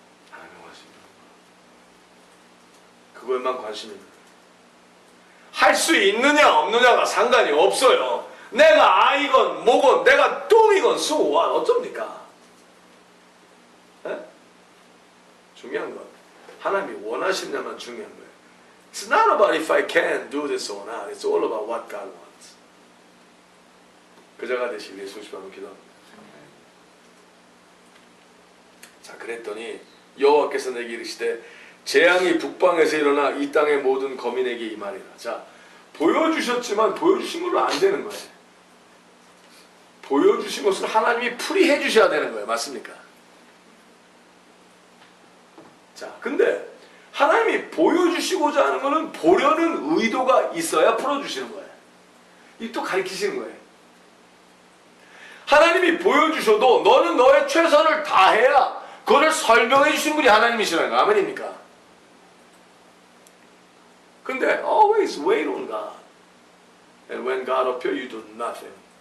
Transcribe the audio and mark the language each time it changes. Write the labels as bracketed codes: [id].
[ko] 하나님이 원하시는 거. 그것만 관심이 있는 거예요. 할 수 있느냐 없느냐가 상관이 없어요. 내가 아이건 뭐건 내가 똥이건 수고와 어쩝니까? 에? 중요한 건 하나님이 원하시냐만 중요한 거예요. [en] It's not about if I can do this or not. It's all about what God wants. [ko] 그자가 되시길 예수 그리스도로 기도합니다. 자, 그랬더니 여호와께서 내게 이르시되 재앙이 북방에서 일어나 이 땅의 모든 거민에게 임하리라. 자, 보여주셨지만 보여주신 걸로 안 되는 거예요. 보여주신 것을 하나님이 풀이해 주셔야 되는 거예요. 맞습니까? 자, 근데 하나님이 보여주시고자 하는 것은 보려는 의도가 있어야 풀어주시는 거예요. 이 또 가르치시는 거예요. 하나님이 보여주셔도 너는 너의 최선을 다해야 그것을 설명해 주신 분이 하나님이시라는 거예요. 아멘입니까? 근데 [en] always wait on God. And when God appears, you do nothing.